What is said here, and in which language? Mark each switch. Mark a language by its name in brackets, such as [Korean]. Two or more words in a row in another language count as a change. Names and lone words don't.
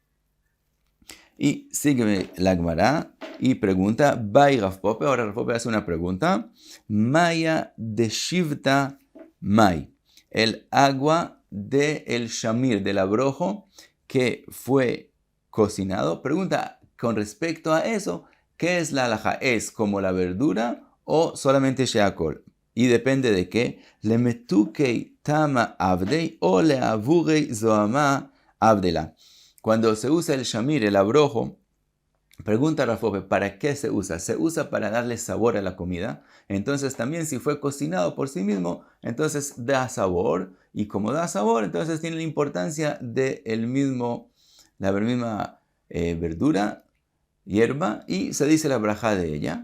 [Spanish] Y sigue la Gemara y pregunta, [Aramaic] Bai Rav Pope, [Spanish] ahora Rav Pope hace una pregunta, [Aramaic] Maya de Shivta Mai, [Spanish] el agua del shamir, del abrojo que fue cocinado. Pregunta con respecto a eso, ¿qué es la halajá? ¿Es como la verdura o solamente sheakol? Y depende de qué, [Aramaic] le metukei tama abdei o le avurei zoama abdela. [Spanish] Cuando se usa el shamir, el abrojo, pregunta Rav Pope, ¿para qué se usa? Se usa para darle sabor a la comida. Entonces también si fue cocinado por sí mismo, entonces da sabor. Y como da sabor, entonces tiene la importancia de la misma verdura, hierba, y se dice la brajá de ella.